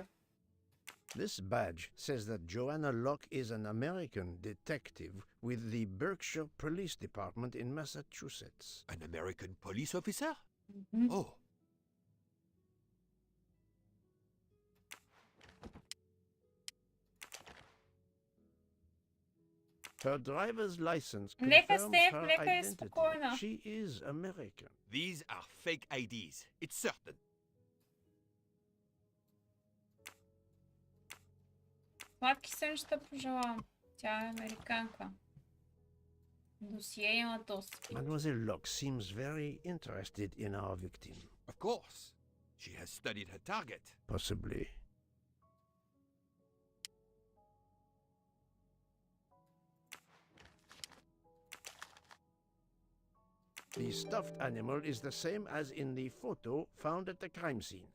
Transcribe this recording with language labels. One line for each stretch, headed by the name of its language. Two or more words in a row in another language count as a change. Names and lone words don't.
English: This badge says that Joanna Locke is an American detective with the Berkshire Police Department in Massachusetts. An American police officer? Oh. Her driver's license
Bulgarian: Нека
English: confirms
Bulgarian: Стеф,
English: her
Bulgarian: нека е
English: identity.
Bulgarian: спокойна.
English: She is American. These are fake IDs. It's certain.
Bulgarian: Сладки сън ще пожелавам. Тя е американка. Досие има доста.
English: Mademoiselle Locke seems very interested in our victim. Of course. She has studied her target. Possibly. The stuffed animal is the same as in the photo found at the crime scene.